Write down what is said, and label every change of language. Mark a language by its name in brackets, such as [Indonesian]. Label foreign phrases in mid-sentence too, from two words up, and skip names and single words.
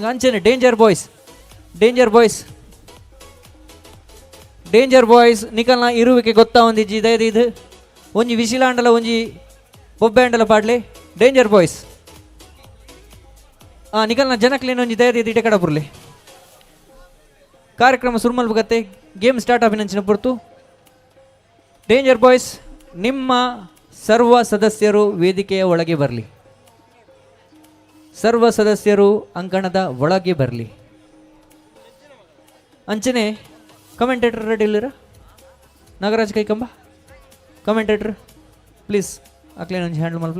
[Tulu] ಅಂಚನೆ ಡೇಂಜರ್ ಬಾಯ್ಸ್ ನಿಕಲ್ನ ಇರುವಿಕೆ ಗೊತ್ತಾ ಒಂದಿಜ್ಜಿ ದಯದಿದ್ದು ಒಂಜಿ ವಿಶಿಲಾಂಡಲ ಒಂಜಿ ಬೊಬ್ಬೆಂಡಲ ಪಾಡ್ಲೆ ಡೇಂಜರ್ ಬಾಯ್ಸ್ ನಿಕಲ್ನ ಜನಕ್ಲೇನು ಒಂಜಿ ದಯದಿದ್ದು ಇಟೆ ಕಡ ಬುರ್ಲೆ. ಕಾರ್ಯಕ್ರಮ ಸುರ್ಮಲ್ ಬಗತ್ತೆ [English] game start [Tulu] ಆಪಿನಂಚಿನ ಪೊರ್ತು ಡೇಂಜರ್ ಬಾಯ್ಸ್ [Kannada] ನಿಮ್ಮ ಸರ್ವ ಸದಸ್ಯರು ವೇದಿಕೆಯ ಒಳಗೆ ಬರಲಿ. ಸರ್ವ ಸದಸ್ಯರು ಅಂಕಣದ ಒಳಗೆ ಬರಲಿ. [Tulu] ಅಂಚನೆ [English] commentator ready [Tulu] ಇಲ್ಲಿರ ನಾಗರಾಜ್ ಕೈಕಂಬ [English] commentator please [Tulu] ಅಕ್ಲೇನು ಒಂಜಿ ಹ್ಯಾಂಡಲ್ ಮಲ್ಪ್ಲೆ.